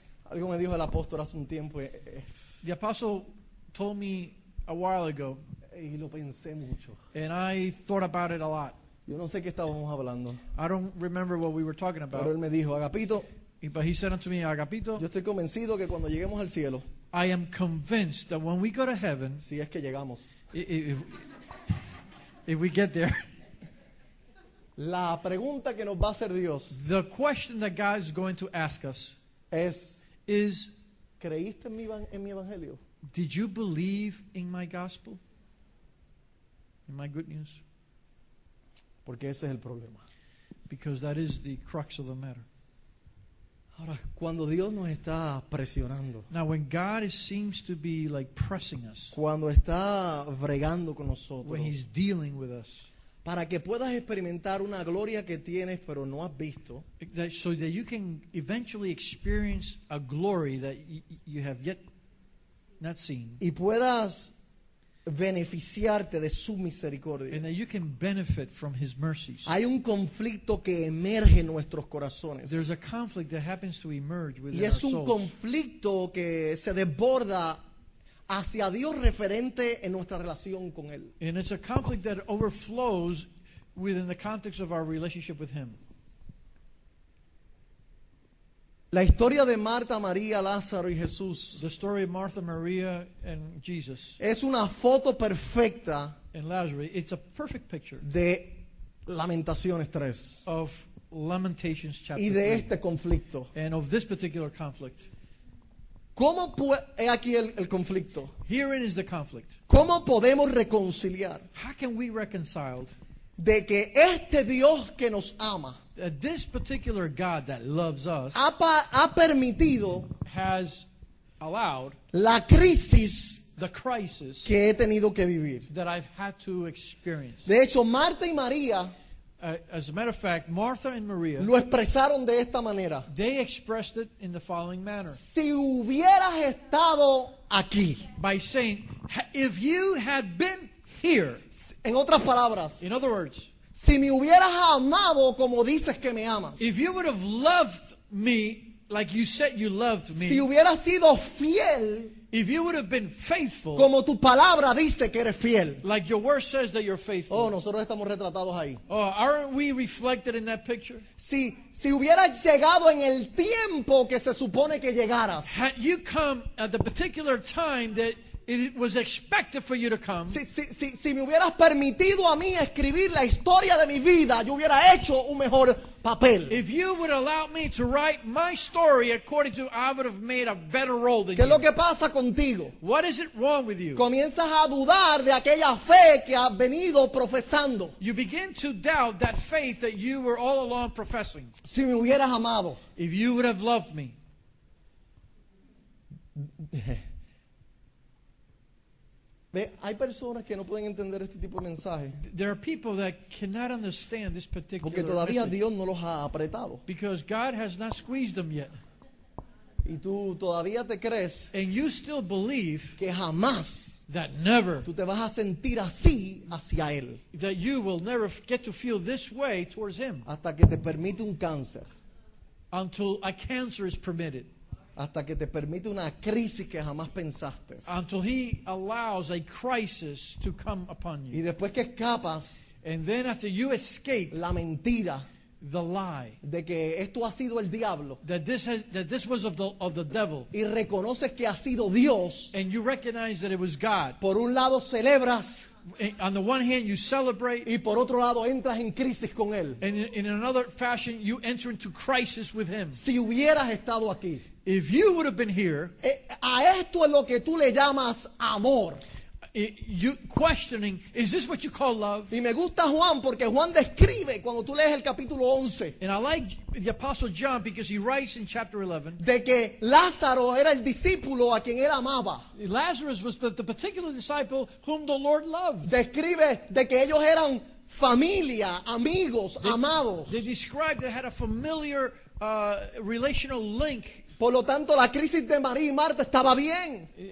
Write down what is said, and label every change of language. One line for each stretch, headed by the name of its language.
Spanish: Algo me dijo el apóstol hace un tiempo
English: The apostle told me a while ago,
Spanish: y lo pensé mucho.
English: and I thought about it a lot.
Spanish: Yo no sé qué estábamos hablando,
English: I don't remember what we were talking
Spanish: pero
English: about,
Spanish: él me dijo, Agapito,
English: but he said unto me, Agapito,
Spanish: yo estoy convencido que cuando lleguemos al cielo,
English: I am convinced that when we go to heaven,
Spanish: si es que llegamos,
English: if we get there,
Spanish: la pregunta que nos va a hacer Dios
English: the question that God is going to ask us
Spanish: es,
English: is,
Spanish: ¿creíste en mi evangelio?
English: did you believe in my gospel? In my good news?
Spanish: Porque ese es el problema.
English: Because that is the crux of the matter.
Spanish: Ahora, cuando Dios nos está presionando,
English: Now, when God seems to be like pressing us,
Spanish: cuando está bregando con nosotros,
English: when He's dealing with us,
Spanish: para que puedas experimentar una gloria que tienes pero no has visto,
English: so that you can eventually experience a glory that you have yet not seen,
Spanish: y puedas beneficiarte de su misericordia.
English: and that you can benefit from His mercies.
Spanish: Hay un conflicto que emerge en nuestros corazones.
English: There's a conflict that happens to emerge within
Spanish: Y
English: our
Spanish: es un
English: souls.
Spanish: conflicto que se desborda hacia Dios referente en nuestra relación con Él.
English: And it's a conflict that overflows within the context of our relationship with Him.
Spanish: La historia de Marta, María, Lázaro y Jesús
English: The story of Martha, Maria, and Jesus
Spanish: es una foto perfecta
English: and Lazarus, it's a perfect picture
Spanish: de Lamentaciones 3
English: of Lamentations chapter
Spanish: y de
English: 3
Spanish: este conflicto.
English: and of this particular conflict.
Spanish: ¿Cómo he aquí el conflicto?
English: Herein is the conflict.
Spanish: ¿Cómo podemos reconciliar
English: How can we reconcile
Spanish: de que este Dios que nos ama
English: that this particular God that loves us
Spanish: ha permitido
English: has allowed
Spanish: la crisis
English: the crisis
Spanish: que he tenido que vivir?
English: that I've had to experience?
Spanish: De hecho, Marta y María
English: As a matter of fact, Martha and Maria,
Spanish: lo expresaron de esta manera.
English: they expressed it in the following manner.
Spanish: Si hubieras estado aquí,
English: By saying, if you had been here,
Spanish: en otras palabras,
English: in other words,
Spanish: si me hubieras amado como dices que me amas,
English: if you would have loved me like you said you loved
Spanish: si
English: me,
Spanish: hubieras sido fiel
English: If you would have been faithful,
Spanish: como tu palabra dice que eres fiel.
English: like your word says that you're faithful.
Spanish: Oh, nosotros estamos retratados ahí.
English: Oh, aren't we reflected in that picture?
Spanish: Si hubieras llegado en el tiempo que se supone que llegaras,
English: Had you come at the particular time that it was expected for you to come,
Spanish: si me hubieras permitido a mí escribir la historia de mi vida, yo hubiera hecho un mejor papel.
English: if you would allow me to write my story according to, I would have made a better role than
Spanish: ¿Qué es lo
English: you.
Spanish: que pasa contigo?
English: What is it wrong with you?
Spanish: Comienzas a dudar de aquella fe que has venido profesando.
English: You begin to doubt that faith that you were all along professing.
Spanish: Si me hubieras amado.
English: If you would have loved me.
Spanish: Ve, hay personas que no pueden entender este tipo de mensaje
English: There are people that cannot understand this particular
Spanish: porque todavía
English: message
Spanish: Dios no los ha apretado.
English: because God has not squeezed them yet.
Spanish: Y tú todavía te crees
English: And you still believe
Spanish: que jamás
English: that never,
Spanish: tú te vas a sentir así hacia Él
English: that you will never get to feel this way towards Him
Spanish: hasta que te permite un cáncer,
English: until a cancer is permitted,
Spanish: hasta que te permite una crisis que jamás pensaste.
English: until He allows a crisis to come upon
Spanish: Y
English: you.
Spanish: después que escapas
English: And then after you escape
Spanish: la mentira
English: the lie
Spanish: de que esto ha sido el diablo
English: that this was of the devil,
Spanish: y reconoces que ha sido Dios,
English: and you recognize that it was God,
Spanish: por un lado celebras
English: on the one hand you celebrate,
Spanish: y por otro lado entras en crisis con Él.
English: and in another fashion you enter into crisis with Him.
Spanish: Si hubieras estado aquí,
English: If you would have been here,
Spanish: a esto es lo que tú le llamas amor.
English: you questioning, is this what you call love?
Spanish: Y me gusta Juan porque Juan describe cuando tú lees el capítulo 11
English: And I like the Apostle John because he writes in chapter 11,
Spanish: de que Lázaro era el discípulo a quien él amaba.
English: Lazarus was the particular disciple whom the Lord loved.
Spanish: Describe de que ellos eran familia, amigos, amados.
English: They described they had a familiar relational link.
Spanish: Por lo tanto, la crisis de María y Marta estaba bien.